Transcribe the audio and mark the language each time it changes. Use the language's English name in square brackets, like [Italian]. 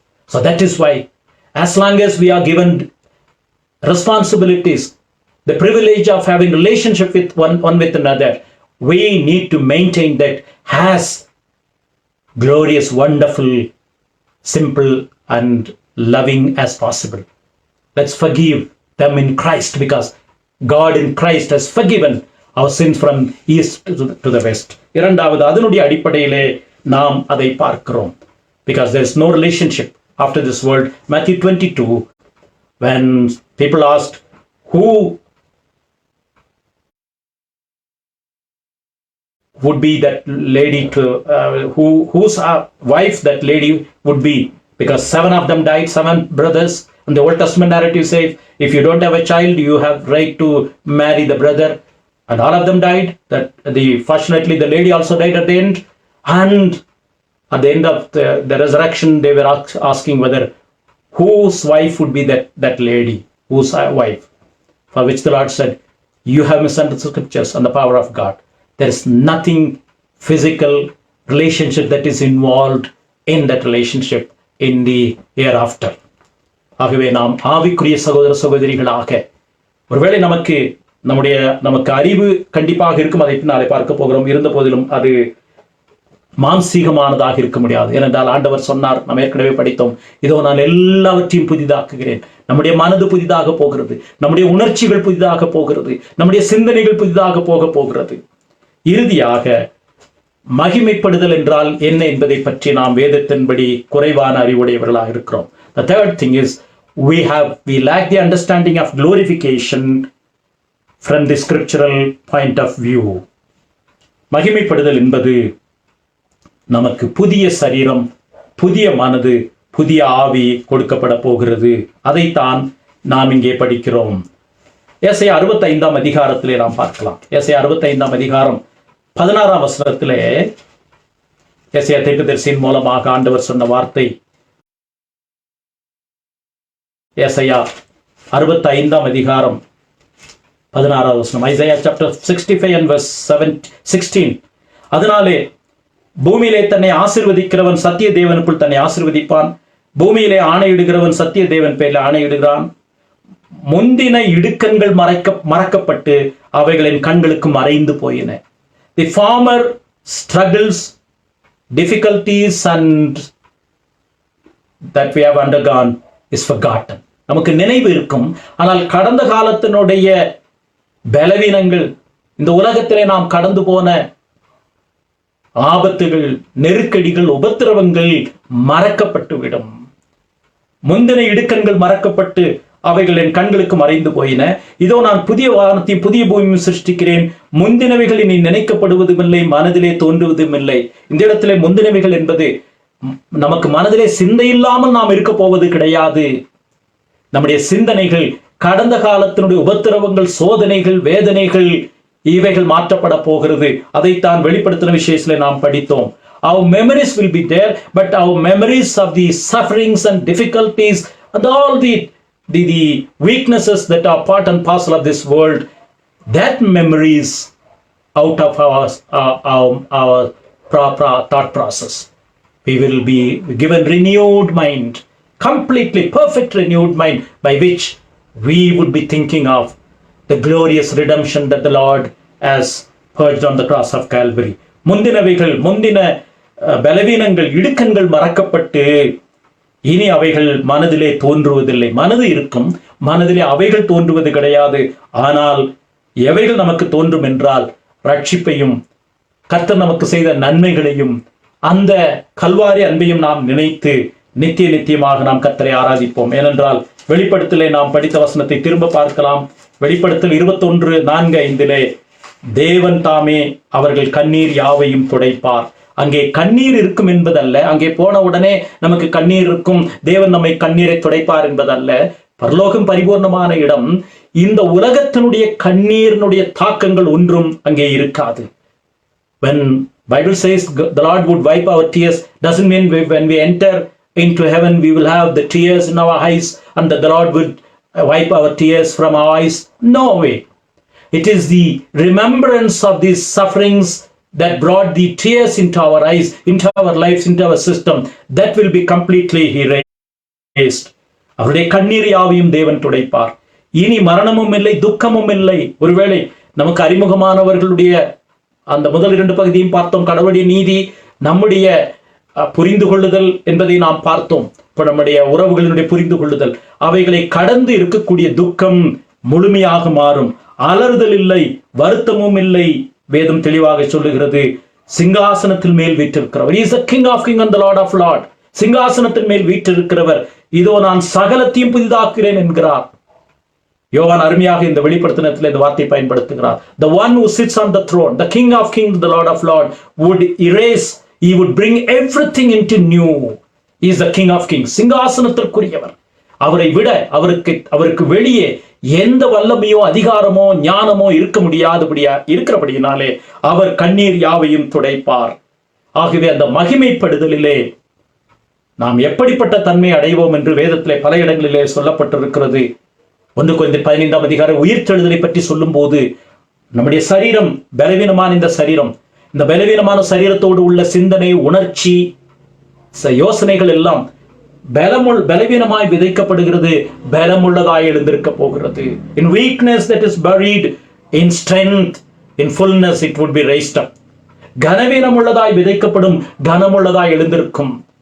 [English] So that is why, as long as we are given responsibilities, the privilege of having relationship with one with another, we need to maintain that as glorious, wonderful, simple and loving as possible. Let's forgive them in Christ, because God in Christ has forgiven our sins from east to the west. [Tamil] இரண்டாவது, அதனுடைய அடிப்படையிலே நாம் அதை பார்க்கிறோம். [English] Because there is no relationship after this world. Matthew 22, when people asked who would be that lady to whose wife that lady would be, because 7 of them died, 7 brothers. And the Old Testament narrative says, if you don't have a child, you have right to marry the brother. And all of them died. Fortunately, the lady also died at the end. And at the end of the resurrection, they were asking whether whose wife would be that lady, whose wife. For which the Lord said, you have misunderstood the scriptures and the power of God. There is nothing physical relationship that is involved in that relationship in the hereafter. [Tamil] ஆகவே நாம் ஆவிக்குரிய சகோதர சகோதரிகளாக, ஒருவேளை நமக்கு அறிவு கண்டிப்பாக இருக்கும், அதை பின்னாலே பார்க்க போகிறோம். இருந்த போதிலும் அது மாம்சீகமானதாக இருக்க முடியாது. ஏனென்றால் ஆண்டவர் சொன்னார், நாம் ஏற்கனவே படித்தோம், இதோ நான் எல்லாவற்றையும் புதிதாக்குகிறேன். நம்முடைய மனது புதிதாக போகிறது, நம்முடைய உணர்ச்சிகள் புதிதாக போகிறது, நம்முடைய சிந்தனைகள் புதிதாக போகிறது. இறுதியாக மகிமைப்படுதல் என்றால் என்ன என்பதை பற்றி நாம் வேதத்தின்படி குறைவான அறிவுடையவர்களாக இருக்கிறோம். [English] The third thing is we lack the understanding of glorification from the scriptural point of view. [Tamil] மகிமைப்படுதல் என்பது நமக்கு புதிய சரீரம், புதிய மனது, புதிய ஆவி கொடுக்கப்பட போகிறது. அதைத்தான் நாம் இங்கே படிக்கிறோம். ஏசாயா 65ஆம் அதிகாரத்திலே நாம் பார்க்கலாம். ஏசாயா 65ஆம் அதிகாரம் 16ஆம் வசனத்திலே ஏசாயா தீர்க்கதரிசியின் மூலமாக ஆண்டவர் சொன்ன வார்த்தை. ஏசாயா 65ஆம் அதிகாரம் 16ஆம் வசனம். Isaiah [English] chapter 65 and verse 16. [Tamil] அதனாலே பூமியிலே தன்னை ஆசீர்வதிக்கிறவன் சத்திய தேவனுக்குள் தன்னை ஆசீர்வதிப்பான். பூமியிலே ஆணையிடுகிறவன் சத்திய தேவன் பேரில் ஆணையிடுகிறான். முந்தின இடுக்கண்கள் மறக்கப்பட்டு அவைகளின் கண்களுக்கு மறைந்து போயின. [English] The former struggles, difficulties and that we have undergone is forgotten. [Tamil] நமக்கு நினைவு இருக்கும், ஆனால் கடந்த காலத்தினுடைய பலவீனங்கள், இந்த உலகத்திலே நாம் கடந்து போன ஆபத்துகள், நெருக்கடிகள், உபத்திரவங்கள் மறக்கப்பட்டு விடும். முந்தின இடுக்கண்கள் மறக்கப்பட்டு அவைகள் என் கண்களுக்கு மறைந்து போயின. இதோ நான் புதிய வானத்தையும் புதிய பூமியும் சிருஷ்டிக்கிறேன், முந்தினவைகள் இனி நினைக்கப்படுவதும் இல்லை, மனதிலே தோன்றுவதும் இல்லை. இந்த இடத்துல முந்தினவைகள் என்பது நமக்கு மனதிலே சிந்தை இல்லாமல் நாம் இருக்க போவது கிடையாது. நம்முடைய சிந்தனைகள் கடந்த காலத்தினுடைய உபத்திரவங்கள், சோதனைகள், வேதனைகள், இவைகள் மாற்றப்பட போகிறது. அதைத்தான் வெளிப்படுத்தின விஷயத்திலே நாம் படித்தோம். [English] Our memories will be there, but our memories of the sufferings and difficulties and all the weaknesses that are part and parcel of this world, that memories out of our thought process. We will be given renewed mind, completely perfect renewed mind, by which we would be thinking of the glorious redemption that the Lord has purged on the cross of Calvary. [Tamil] முந்தின பலவீனங்கள், இடுக்கண்கள் மறக்கப்பட்டு இனி அவைகள் மனதிலே தோன்றுவதில்லை. மனது இருக்கும், மனதிலே அவைகள் தோன்றுவது கிடையாது. ஆனால் எவைகள் நமக்கு தோன்றும் என்றால் ரட்சிப்பையும் கர்த்தர் நமக்கு செய்த நன்மைகளையும் அந்த கல்வாரி அன்பையும் நாம் நினைத்து நித்தியமாக நாம் கர்த்தரை ஆராதிப்போம். ஏனென்றால் வெளிப்படுத்தலே நாம் படித்த வசனத்தை திரும்ப பார்க்கலாம். வெளிப்படுத்தல் 21:4-5 தேவன் தாமே அவர்கள் கண்ணீர் யாவையும் துடைப்பார். அங்கே கண்ணீர் இருக்கும் என்பதல்ல, அங்கே போன உடனே நமக்கு கண்ணீர் இருக்கும், தேவன் நம்மை கண்ணீரை துடைப்பார் என்பதல்ல. பரலோகம் பரிபூர்ணமான இடம். இந்த உலகத்தினுடைய கண்ணீரினுடைய தாக்கங்கள் ஒன்றும் அங்கே இருக்காது. [English] When Bible says the Lord would wipe our tears, doesn't mean when we enter into heaven we will have the tears in our eyes and that the Lord would wipe our tears from our eyes. No way. It is the remembrance of these sufferings that brought the tears into our eyes, into our lives, into our system, that will be completely erased. [Tamil] அவருடைய கண்ணீர் யாவையும் தேவன் துடைப்பார். இனி மரணமும் இல்லை, துக்கமும் இல்லை. ஒருவேளை நமக்கு அறிமுகமானவர்களுடைய அந்த முதல் 2 பகுதியும் பார்த்தோம். கடவுளுடைய நீதி, நம்முடைய புரிந்து கொள்ளுதல் என்பதை நாம் பார்த்தோம். இப்ப நம்முடைய உறவுகளினுடைய புரிந்து கொள்ளுதல், அவைகளை கடந்து இருக்கக்கூடிய துக்கம் முழுமையாக மாறும். அலறுதல் இல்லை, வருத்தமும் இல்லை. வேதம் தெளிவாக சொல்லுகிறது, சிங்காசனத்தில் மேல் வீற்றிருக்கிறவர், [English] He is the King of Kings and the Lord of Lords. [Tamil] சிங்காசனத்தின் மேல் வீற்றிருக்கிறவர், இதோ நான் சகலத்தையும் புதிதாக்குகிறேன் என்கிறார். யோவான் அருமையாக இந்த வெளிப்படுத்தினத்தில் இந்த வார்த்தை பயன்படுத்துகிறார். [English] The one who sits on the throne, the King of Kings, the Lord of Lords, would erase, He would bring everything into new. He is the King of Kings. [Tamil] சிங்காசனத்திற்குரியவர். அவரை விட அவருக்கு வெளியே எந்த வல்லமையோ அதிகாரமோ ஞானமோ இருக்க முடியாதபடியா இருக்கிறபடியினாலே அவர் கண்ணீர் யாவையும் துடைப்பார். ஆகவே அந்த மகிமைப்படுதலிலே நாம் எப்படிப்பட்ட தன்மை அடைவோம் என்று வேதத்திலே பல இடங்களிலே சொல்லப்பட்டிருக்கிறது. 1 கொரிந்தியர் 15ஆம் அதிகாரம் உயிர்த்தெழுதலை பற்றி சொல்லும் போது, நம்முடைய சரீரம் பலவீனமான இந்த பலவீனமான சரீரத்தோடு உள்ள சிந்தனை, உணர்ச்சி, யோசனைகள் எல்லாம் பலவீனமாய் விதைக்கப்படுகிறது, பலமுள்ளதாய் எழுந்திருக்க போகிறது. [English] In weakness that is buried, in strength, in fullness it would be raised up. [Tamil] கனவீனம் உள்ளதாய் விதைக்கப்படும், கனமுள்ளதாய் எழுந்திருக்கும்.